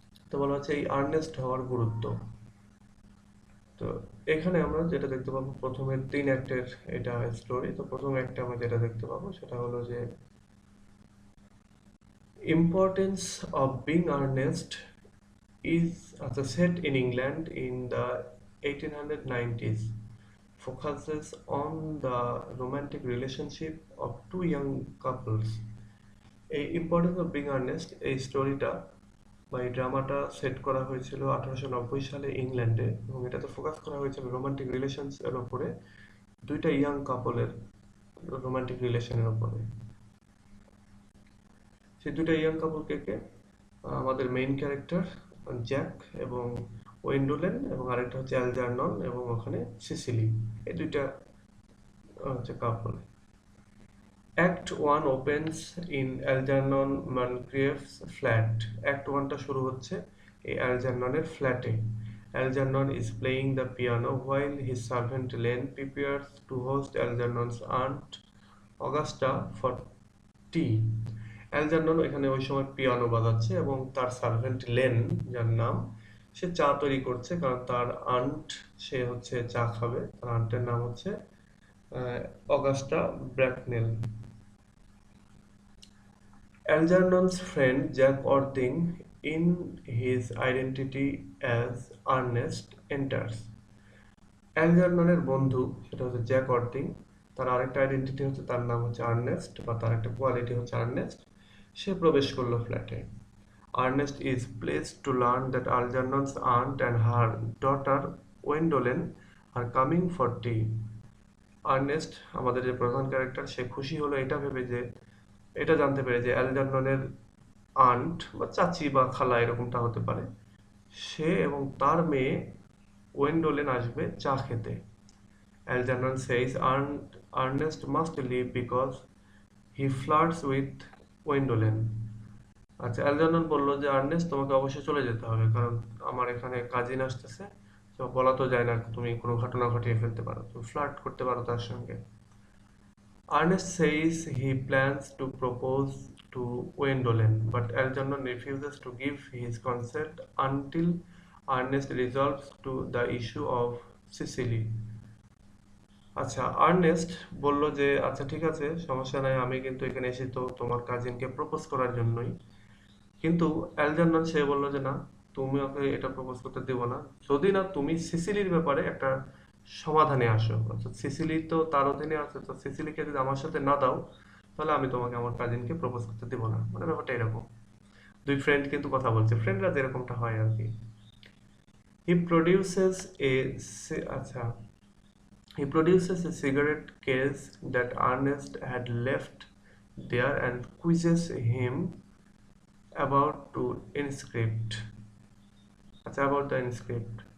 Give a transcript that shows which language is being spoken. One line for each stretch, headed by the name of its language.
Bangla: তো বলা হচ্ছে এই আর্নেস্ট হওয়ার গুরুত্ব। তো এখানে আমরা যেটা দেখতে পাবো, প্রথমে 3 অ্যাক্টের এটা স্টোরি। তো প্রথম অ্যাক্টে আমরা যেটা দেখতে পাবো সেটা হলো যে importance of being Ernst
English: is set in England in the 1890s, focuses on the romantic relationship of two young couples.
Bangla: এই ইম্পর্টেন্স অফ বিং আর্নেস্ট এই স্টোরিটা বা এই ড্রামাটা সেট করা হয়েছিল 1890 সালে ইংল্যান্ডে, এবং এটাতে ফোকাস করা হয়েছিল রোমান্টিক রিলেশনস এর উপরে, দুইটা ইয়াং কাপলের রোমান্টিক রিলেশনের উপরে। সেই দুইটা ইয়াং কাপল কে কে? আমাদের মেইন ক্যারেক্টার জ্যাক এবং ওয়েন্ডোলেন, এবং আরেকটা হচ্ছে অ্যালজার্নন এবং ওখানে সিসিলি। এই দুইটা হচ্ছে কাপল।
English: Act one opens in Algernon Moncrieff's flat.
Bangla: Act ওয়ানটা শুরু হচ্ছে এই অ্যালজার্ননের ফ্ল্যাটে।
English: Algernon is playing the piano while his servant Len prepares to host Algernon's aunt Augusta for tea.
Bangla: অ্যালজার্নন এখানে ওই সময় পিয়ানো বাজাচ্ছে এবং তার সার্ভেন্ট লেন, যার নাম, সে চা তৈরি করছে, কারণ তার আন্ট সে হচ্ছে চা খাবে। তার আন্টের নাম হচ্ছে Augusta ব্র্যাকনেল।
English: Algernon's friend Jack Orting, in his identity as Earnest, enters.
Bangla: অ্যালজার্ননের বন্ধু, সেটা হচ্ছে জ্যাক অর্টিং, তার আরেকটা আইডেন্টিটি হচ্ছে, তার নাম হচ্ছে আর্নেস্ট, বা তার একটা কোয়ালিটি হচ্ছে আর্নেস্ট। সে প্রবেশ করলো ফ্ল্যাটে।
English: Ernest is pleased to learn that Algernon's aunt and her daughter Gwendolen are coming for tea.
Bangla: Ernst, আমাদের যে প্রধান ক্যারেক্টার, সে খুশি হলো এটা ভেবে যে, এটা জানতে পেরে যে অ্যালজার্ননের আন্ট বা চাচি বা খালা এরকমটা হতে পারে, সে এবং তার মেয়ে ওয়েন্ডোলেন আসবে চা খেতে।
English: Algernon says Ernest must leave because he flirts with Gwendolen.
Bangla: আচ্ছা, অ্যালজার্নন বলল যে আর্নেস্ট, তোমাকে অবশ্যই চলে যেতে হবে, কারণ আমার এখানে কাজিন আসতেছে। তো বলা তো যায় না, তুমি কোনো ঘটনা ঘটিয়ে ফেলতে পারো, তুমি ফ্লার্ট করতে পারো তার সঙ্গে। Ernest says he plans to propose to Gwendolen, but Algernon refuses to give his consent until Ernest resolves to the issue of Sicily. আচ্ছা, আর্নেস্ট বলল যে আচ্ছা ঠিক আছে, সমস্যা নাই, আমি কিন্তু এখানে এসে তো তোমার কাজিনকে প্রপোজ করার জন্যই। কিন্তু অ্যালজার্নন সে বললো যে না, তুমি ওকে এটা প্রপোজ করতে দেবো না, যদি না তুমি সিসিলির ব্যাপারে একটা সমাধানে আসো। অর্থাৎ সিসিলি তো তার অধীনে আছে, তো সিসিলিকে যদি আমার সাথে না দাও, তাহলে আমি তোমাকে আমার কাজিনকে প্রপোজ করতে দেবো না। মানে ব্যাপারটা এরকম। দুই ফ্রেন্ড কিন্তু কথা বলছে, ফ্রেন্ডরা যেরকমটা হয় আর কি।
English: He produces a আচ্ছা He produces a cigarette case that Ernest had left there and quizzes him about to inscript. আচ্ছা, about the inscript.